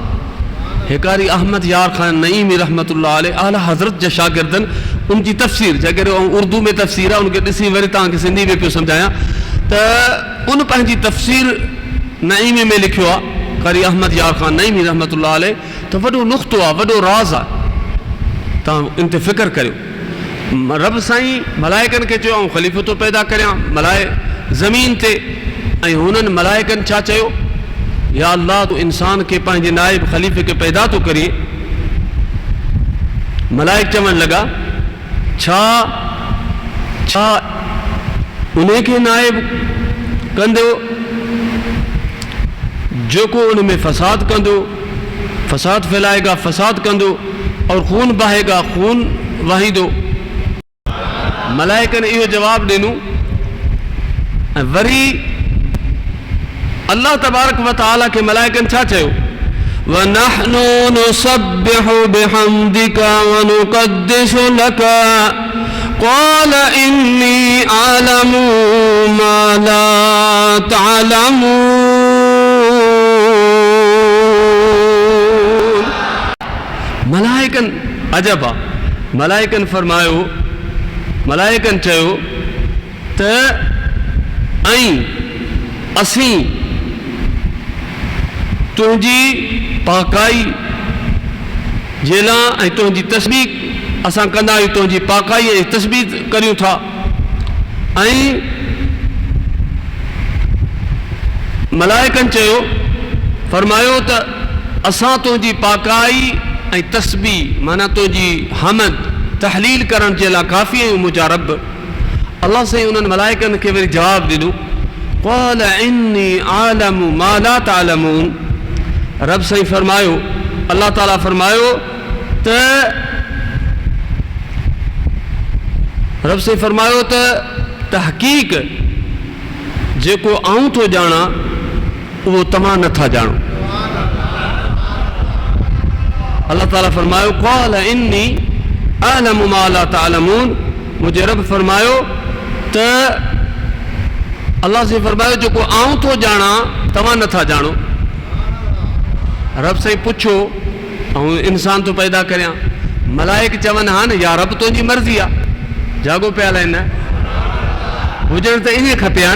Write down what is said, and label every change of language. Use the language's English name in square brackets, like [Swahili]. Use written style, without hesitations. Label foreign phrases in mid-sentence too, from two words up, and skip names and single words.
[Sindhi] हिकारी अहमद यार ख़ान नईमी [Arabic] رحمة الله عليه [Sindhi] आला हज़रत जा शागिर्दनि उनकी तफ़सीर, जेकर उर्दू में तफ़सीर आहे उनखे ॾिसी वरी तव्हांखे सिंधी में पियो सम्झायां त उन पंहिंजी तफ़सीर नईमी में लिखियो आहे, कारी अहमद यार ख़ान नईमी [Arabic] رحمة الله عليه. [Sindhi] त वॾो नुक़्तो आहे, वॾो राज़ आहे, तव्हां इन ते फ़िक्र करियो। रब साईं मलाइकनि खे चयो ऐं ख़लीफ़ो तो पैदा करियां ज़मीन ते, ऐं हुननि मलाइकनि छा चयो, [Arabic] يا الله [Sindhi] तूं इंसान के पंहिंजे नाइब ख़लीफ़े के पैदा तो करिए। मलाइक चवण लॻा, छा छा उन्हें के नाइब कंदो जो को उनमें फ़साद कंदो, [Urdu] فساد پھیلائے گا, [Sindhi] फ़साद कंदो [Urdu] اور خون بہے گا, [Sindhi] खून वहींदो। मलाइकनि इहो जवाब ॾिनो। ऐं वरी अल्लाह तबारक व तआला के मलाइकन छा चयो, [Arabic] ونحن نسبح بحمدك ونقدس لك قال إني أعلم ما لا تعلمون. [Sindhi] मलाइकन अजब आहे, मलाइकन फरमायो, मलाइकन चयो त ऐं असीं तुंहिंजी पाकाई जे लाइ ऐं तुंहिंजी तस्बीह असां कंदा आहियूं, तुंहिंजी पाकाई ऐं तस्बीह करियूं था। ऐं मलाइकनि चयो, फरमायो त असां तुंहिंजी पाकाई ऐं तस्बीह माना तुंहिंजी हमद तहलील करण जे लाइ काफ़ी आहियूं मुंहिंजा रब। अल्लाह साईं उन्हनि मलाइकनि खे वरी जवाबु ॾिनो, [Arabic] قال إني أعلم ما لا تعلمون. [Sindhi] रब साईं फरमायो, अल्लाह ताला फरमायो त रब साईं फरमायो त तहक़ीक़ जेको आऊं थो ॼाणा उहो तव्हां नथा ॼाणो। अल्लाह ताला फरमायो, [Arabic] قال إني أعلم ما لا تعلمون. [Sindhi] मुंहिंजे रब फरमायो त अल्लाह से फरमायो जेको आऊं थो ॼाणा तव्हां नथा ॼाणो। रब साईं पुछो ऐं इंसान तो पैदा करियां। मलाइक चवनि हा न, [Arabic] يا رب [Sindhi] तुंहिंजी मर्ज़ी आहे। जागो पिया आहिनि, हुजण त इन खपे हा न।